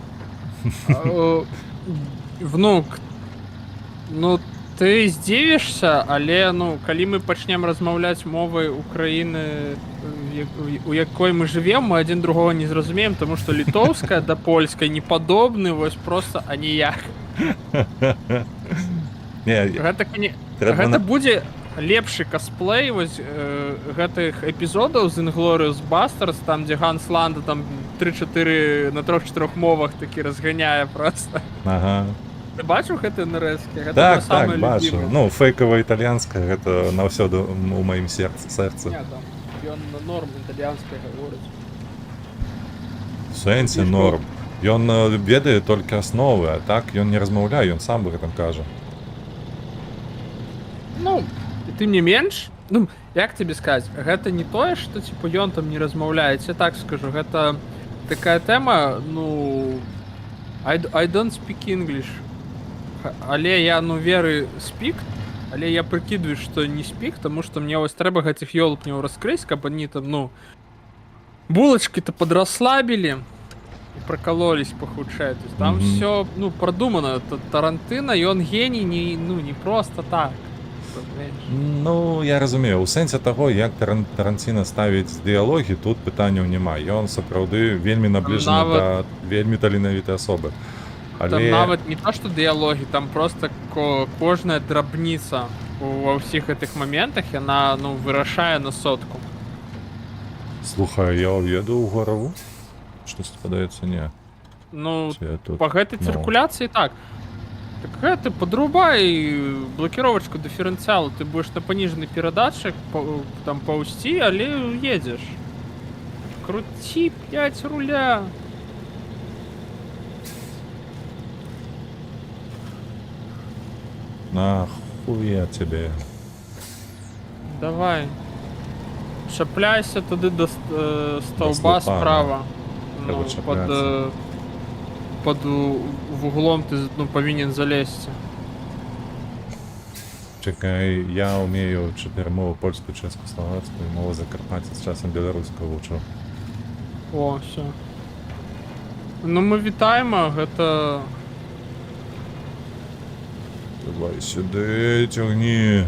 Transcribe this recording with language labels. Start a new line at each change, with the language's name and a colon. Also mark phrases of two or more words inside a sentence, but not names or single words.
Belarusian: Внук, ну, ты здзівішся, але, ну, калі мы пачнем размаўляць мовай Украіны, у якой мы жывем, мы адзін другога не зразумеем, таму што літоўская да польскай не падобны, вось просто аніяк. Гэта будзе лепшы косплей вось гэтых эпізодаў з Inglourious Basterds, там, дзе Ганс Ланда там 3-4 на 3-4 мовах такі розганяє просто. Ага. Ти бачив гэты нарезки? Гэта Так, самое так, бачу. любимое. Ну, фейковая італьянська, гэта навсёды у маім серцы.
Ukrainian: Ні, там, ён на норм італьянська говорить.
Belarusian: В сэнсе норм. Ён ведае толькі асновы, а так ён не размаўляе, ён сам бы гэтым кажа. Ну, і тым не менш, ну, як тебе сказаць, гэта не тое, што типа ён там не размаўляе, я так скажу, гэта такая тэма, ну,
English: I don't speak English,
Belarusian: але я, ну, веры speak, але я прыкідваю, што не speak, таму што мне вось трэба гэтых ёлупняў раскрыць, каб
Russian: они там, ну, булачкі-то подрасслабілі і прокололись похудшее. То есть там все, ну, продумано.
Ukrainian: Тарантино, і он геній не просто так.
Belarusian: Ну, я разумею, у сэнсе таго, як Таранціна ставіць дыялогі, тут пытанняў няма. Ён сапраўды вельмі набліжаны да вельмі таленавітай асобы. Там нават не то, што дыялогі, там просто кожная драбніца ва ўсіх гэтых моментах, яна, ну, вырашае на сотку. Слухай, я ўеду ў гораву? Штось падаецца, не. Ну, па гэтай цыркуляцыі так.
Russian: Так гэта подрубай блокировочку дифференциала, ты будешь на пониженный передатчик там паусти, але едешь. Крути 5 руля. Нахуя тебе.
Ukrainian: Давай. Шапляйся туди до столба справа.
Russian: Ну, под углом ты,
Ukrainian: ну, повинен залезть. Чекай, я умею 4 мови: польську, чеську, словацьку, і мову Закарпаття, з часом білоруську вчу. О, все. Ну, ми вітаємо, гэта... Давай сюди, тягні.